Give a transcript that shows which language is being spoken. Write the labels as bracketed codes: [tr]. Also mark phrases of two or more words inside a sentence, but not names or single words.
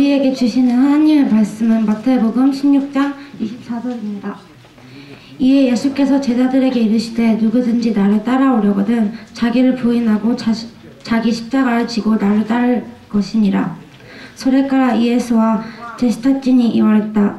[ko] 우리에게 주시는 하나님의 말씀은 마태복음 16장 24절입니다. 이에 예수께서 제자들에게 이르시되 누구든지 나를 따라오려거든 자기를 부인하고 자기 십자가를 지고 나를 따를 것이니라. [ja] それからイエスは弟子たちに言われた。